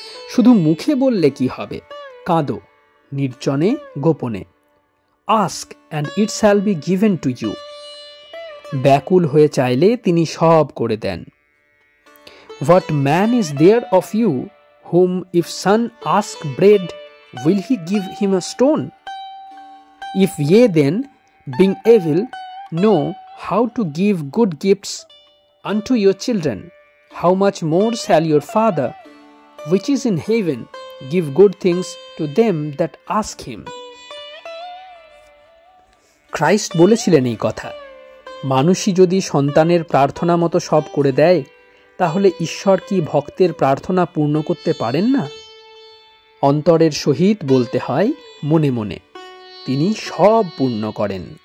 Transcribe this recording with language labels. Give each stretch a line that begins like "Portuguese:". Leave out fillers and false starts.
Bangla: শুধু মুখে বললে কি হবে? কাঁদো নির্জনে গোপনে।
English: Ask and it shall be given to you.
Bangla: ব্যাকুল হয়ে চাইলে তিনি সব করে দেন।
English: What man is there of you whom if son ask bread will he give him a stone? If ye then, being evil, know how to give good gifts unto your children, how much more shall your Father, which is in heaven, give good things to them that ask him.
Bangla: Christ বলেছিলেন এই কথা। মানুষই যদি সন্তানের প্রার্থনা মতো সব করে দেয়, তাহলে ঈশ্বর কি ভক্তের প্রার্থনা পূর্ণ করতে পারেন না? অন্তরের সহিত বলতে হয় মনে মনে, তিনি সব পূর্ণ করেন।